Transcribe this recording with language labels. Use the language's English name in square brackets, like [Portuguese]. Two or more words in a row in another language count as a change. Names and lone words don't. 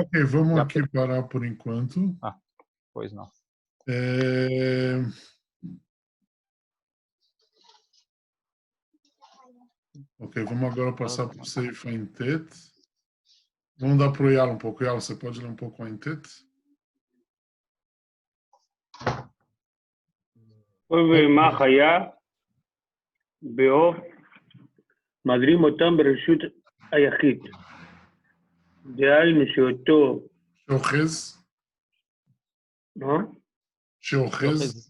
[Portuguese] Ok, vamos aqui parar por enquanto. Pois não. Ok, vamos agora passar para o Seifa em Tet. Vamos dar para o Yala um pouco. Yala, você pode ler um pouco em Tet? [Hebrew] ובמה חיה בעוף מדרים אותם ברשות היחיד. דהיינו שאותו... שאוחז? שאוחז?